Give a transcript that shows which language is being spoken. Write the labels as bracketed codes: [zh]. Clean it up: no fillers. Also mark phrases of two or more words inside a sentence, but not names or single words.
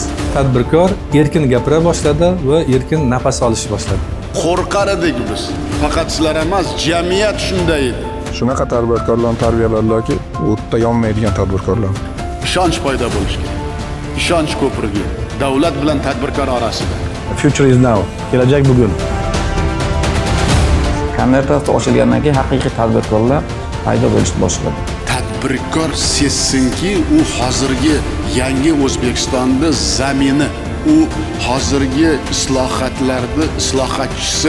[uz] Tadbirkor erkin gapira boshladi va erkin nafas olishni boshladi. Qo'rqar edik biz. Faqat sizlar emas, jamiyat shunday edi. Shunaqa tadbirkorlarni tarbiyalarlarki, o'tda yonmaydigan tadbirkorlar. Ishonch paydo bo'lishi kerak. Ishonch ko'prigi davlat bilan tadbirkor orasida. [en] Future is now. [uz] Kelajak bugun. Konvertatsiya ochilgandan keyin haqiqiy tadbirkorlar paydo bo'lishni boshladi. Tadbirkor sezsinki, u hozirgi yangi O'zbekistonda zamini, u hozirgi islohotlarda islohotchisi.